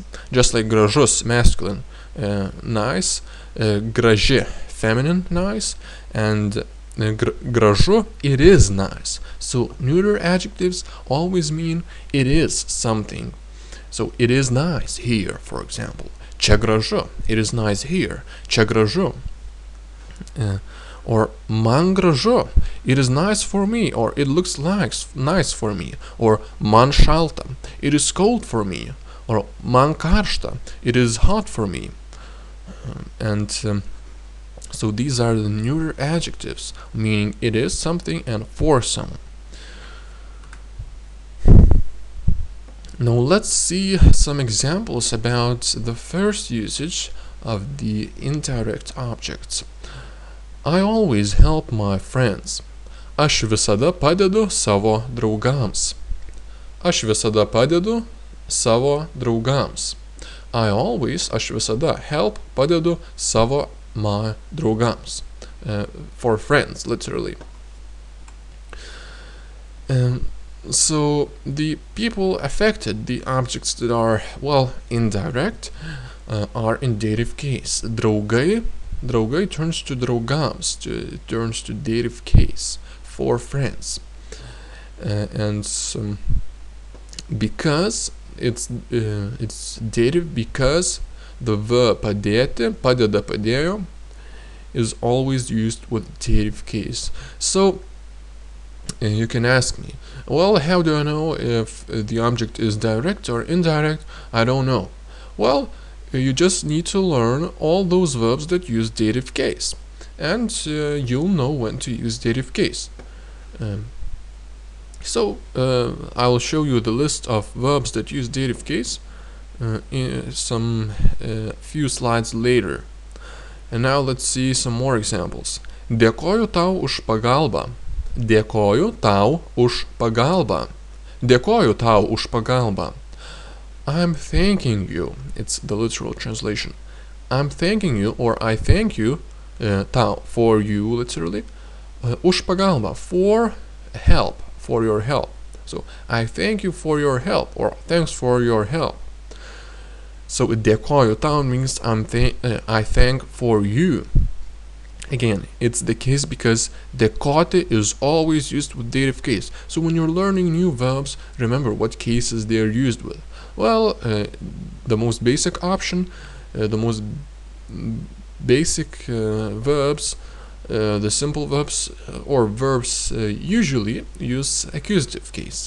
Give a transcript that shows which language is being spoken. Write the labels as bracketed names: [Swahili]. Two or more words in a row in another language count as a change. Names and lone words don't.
[English] Just like gražus, masculine, nice, graži, feminine, nice, and gražu, it is nice. So neuter adjectives always mean it is something. So it is nice here, for example. [Lithuanian] Čia gražu, [English] it is nice here. [Lithuanian] Čia gražu. Or man gražu, [English] it is nice for me, or it looks nice for me. Or [Lithuanian] man šalta, [English] it is cold for me. Or [Lithuanian] man karšta, [English] it is hot for me. So these are the neuter adjectives, meaning it is something and for someone. Now let's see some examples about the first usage of the indirect objects. I always help my friends. [Lithuanian] Aš visada padedu savo draugams. Aš visada padedu savo draugams. Aš visada help, padedu savo my draugams. [English] For friends, literally. So the people affected, the objects that are, well, indirect, are in dative case. Draugai turns to draugams, turns to dative case, for friends. Because it's dative, because the verb [Lithuanian] padėti, padeda, padėjo, [English] is always used with dative case. So you can ask me, well, how do I know if the object is direct or indirect? I don't know. Well, you just need to learn all those verbs that use dative case, and you'll know when to use dative case. I'll show you the list of verbs that use dative case in some few slides later. And now let's see some more examples. [Lithuanian] Dėkoju tau už pagalbą. Dėkoju tau už pagalbą. Dėkoju tau už pagalbą. [English] I'm thanking you. It's the literal translation. I'm thanking you, or I thank you, tau, for you, literally. [Lithuanian] Už pagalbą, [English] for help, for your help. So, I thank you for your help, or thanks for your help. So, [Lithuanian] dėkoju tau [English] means I thank for you. Again, it's the case because dėkoti is always used with dative case. So when you're learning new verbs, remember what cases they are used with. Well, the most basic option, the most basic verbs, the simple verbs or verbs usually use accusative case.